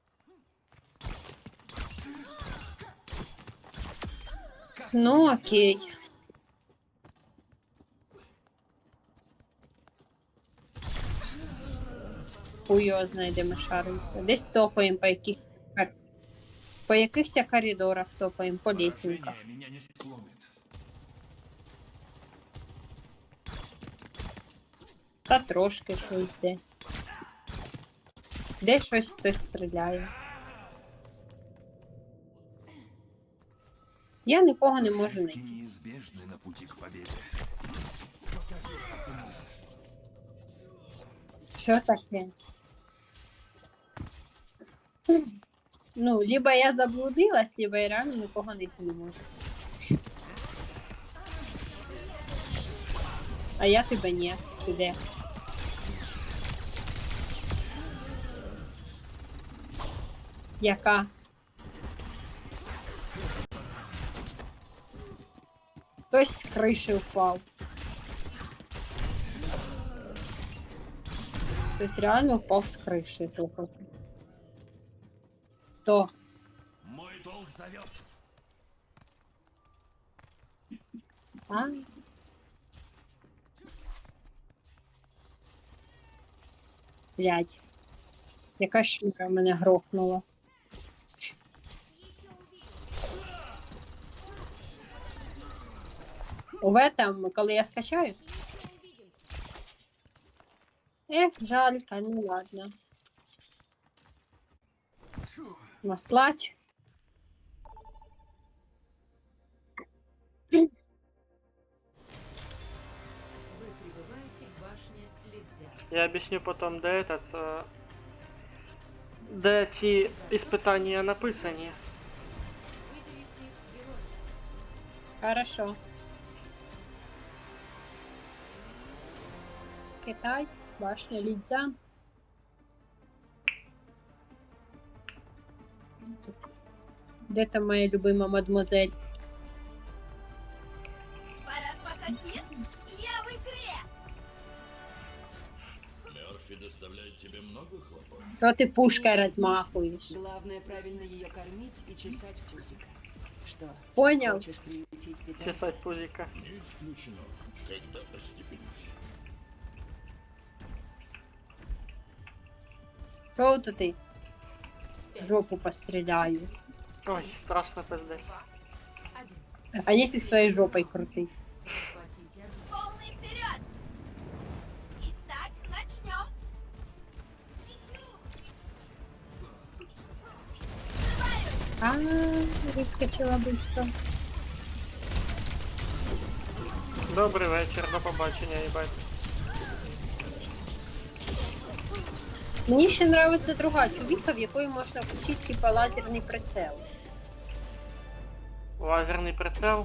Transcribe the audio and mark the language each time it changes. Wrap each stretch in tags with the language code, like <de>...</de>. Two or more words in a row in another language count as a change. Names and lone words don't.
<uk>Ну, окей. Хуйо знає, де ми шаримося. Десь топаємо по якихось коридорах топаємо, по лесенках.</uk> <ru>Поражение меня не сломит.</ru> <uk>Та трошки щось десь. Десь щось хтось стріляє. Я нікого не можу</uk> <ru>Ошибки</ru> <uk>знайти.</uk> <ru>неизбежны на пути к победе.</ru> <uk>Що таке?</uk> <ru>Ну, либо я заблудилась, либо я реально</ru> <uk>нікого знайти не можу. А я тебе ні. Ти де? Яка? Хтось з криші впав. Хтось реально впав з криші. Хто?</uk> <ru>Мой долг зовет. А?</ru> <uk>Блядь. Яка щука мене грохнула.</uk> <ru>В этом,</ru> <uk>коли я скачаю?</uk> <ru>Жалька, ну ладно. Маслать. Вы прибываете к башне Лидзя. Я объясню потом, де этот,</ru> <uk>де ці іспитання написані.</uk> <ru>Выберите героя. Хорошо. Китай, башня Лидзя.</ru> <uk>Де там моя любима мадмуазель?</uk> <ru>Пора спасать мир. Я в игре. Мерфи доставляет</ru> <uk>Що ти пушкою розмахуєш?</uk> <ru>Главное правильно ее кормить и чесать пузико. Что,</ru> <uk>Поняв?</uk> <ru>хочешь приютить питомца? Чесать пузика.</ru> <uk>Що то ти? Жопу постріляю. Ой, страшно пиздець.</uk> <ru>А нефиг своей жопой крутить. Полный вперед! Итак, начнем. А, выскочила быстро.</ru> <uk>Добрий вечір, до побачення, їбать. Мені ще нравиться друга чувіха, в якої можна включити типа лазерний прицел. Лазерний прицел.</uk>